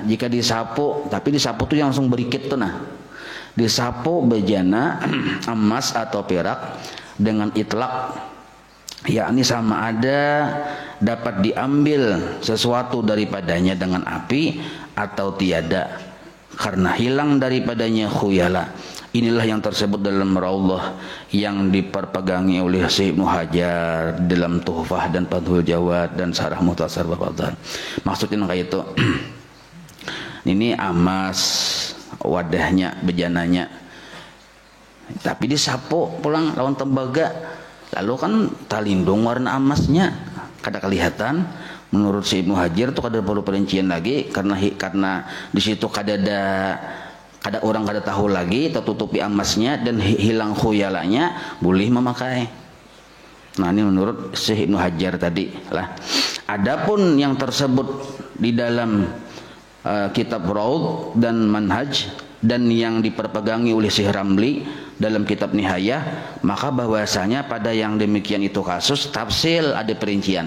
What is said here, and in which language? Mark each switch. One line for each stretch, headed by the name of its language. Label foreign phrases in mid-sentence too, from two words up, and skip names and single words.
Malay: Jika disapu, tapi disapu tuh yang langsung berikit tuh nah. Disapu bejana emas atau perak dengan itlak, yakni sama ada dapat diambil sesuatu daripadanya dengan api atau tiada, karena hilang daripadanya khuyala. Inilah yang tersebut dalam Raudhah yang diperpegangi oleh Syekh Ibnu Hajar dalam Tuhfah dan Fathul Jawad dan Syarah Mukhtasar Babadan.
Banjar: Maksudnya kayak itu. Ini emas wadahnya, bejananya. Tapi disapu pulang lawan tembaga. Lalu kan talindung warna emasnya kada kelihatan. Menurut Syekh Ibnu Hajar itu kada perlu perincian lagi karena di situ kada orang kada tahu lagi, tertutupi emasnya dan hilang khuyalanya, boleh memakai. Nah ini menurut Syekh Ibnu Hajar tadi lah.
Malay: Adapun yang tersebut di dalam kitab Raud dan Manhaj dan yang diperpegangi oleh Syekh Ramli dalam kitab Nihayah, maka bahwasanya pada yang demikian itu kasus tafsil, ada perincian.